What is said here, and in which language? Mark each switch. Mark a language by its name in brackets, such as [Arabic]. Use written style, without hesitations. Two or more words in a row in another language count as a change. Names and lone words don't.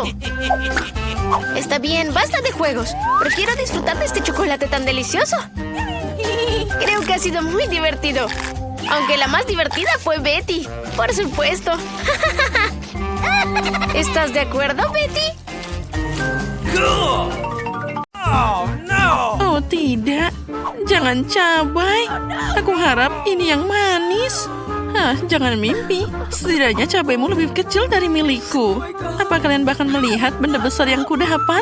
[Spanish] Está bien, basta de juegos. Prefiero disfrutar de este chocolate tan delicioso. Creo que ha sido muy divertido. Aunque la más divertida fue Betty. Por supuesto. ¿Estás de acuerdo, Betty? [Indonesian] Oh tidak, jangan cabai. Aku harap ini yang manis. Jangan mimpi. Setidaknya cabaimu lebih kecil dari milikku. Apa kalian bahkan melihat benda besar yang kudapat?